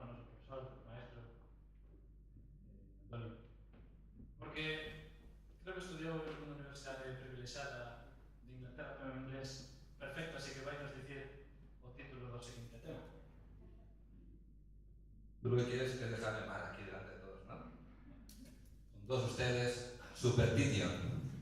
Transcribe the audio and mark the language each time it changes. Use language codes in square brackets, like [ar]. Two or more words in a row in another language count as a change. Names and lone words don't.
[gl] O noso profesor, o maestro Antonio. Porque creo que estudiou en unha universidade privilexiada de Inglaterra, pero en inglés perfecto, así que vai nos dicir o título do seguinte tema. [es] Tú lo que quieres es dejarme mal aquí delante de todos, ¿no? Con todos ustedes, Superstition.